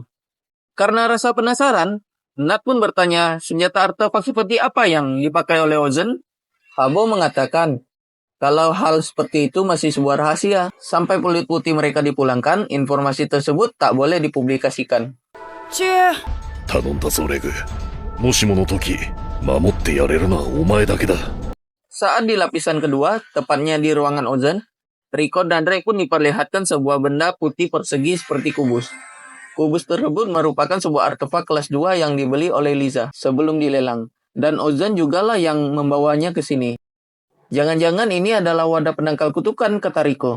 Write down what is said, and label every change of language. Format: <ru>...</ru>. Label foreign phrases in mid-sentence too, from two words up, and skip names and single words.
<id>Karena rasa penasaran, Nat pun bertanya senjata artefak seperti apa yang dipakai oleh Ozan. Habo mengatakan, kalau hal seperti itu masih sebuah rahasia. Sampai peluit putih mereka dipulangkan, informasi tersebut tak boleh dipublikasikan.</id> <ja>頼んだぞレグ。もしもの時、守ってやれるのはお前だけだ。</ja> <id>Saat di lapisan kedua, tepatnya di ruangan Ozan, Rico dan Rek pun diperlihatkan sebuah benda putih persegi seperti kubus. Kubus tersebut merupakan sebuah artefak kelas 2 yang dibeli oleh Liza sebelum dilelang. Dan Ozan jugalah yang membawanya ke sini. Jangan-jangan ini adalah wadah penangkal kutukan, kata Rico.</id>